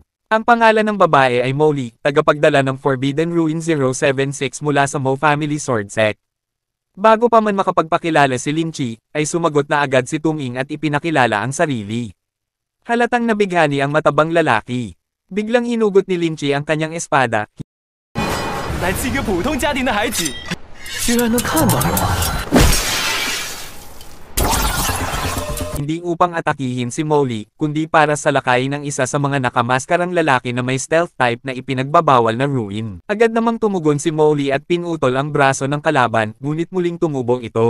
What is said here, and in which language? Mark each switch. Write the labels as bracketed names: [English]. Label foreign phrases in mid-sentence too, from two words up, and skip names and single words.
[Filipino] Ang pangalan ng babae ay Molly, tagapagdala ng Forbidden Ruin 076 mula sa Mo Family Sword Sect. Bago pa man makapagpakilala si Lin Chi, ay sumagot na agad si Tung Ying at ipinakilala ang sarili. Halatang nabighani ang matabang lalaki. Biglang hinugot ni Lin Chi ang kanyang espada. [Chinese] 来自一个普通家庭的孩子，居然能看到我。 [Filipino] Hindi upang atakihin si Molly, kundi para salakayin ng isa sa mga nakamaskarang lalaki na may [English] stealth type [Filipino] na ipinagbabawal na ruin. Agad namang tumugon si Molly at pinutol ang braso ng kalaban, ngunit muling tumubong ito.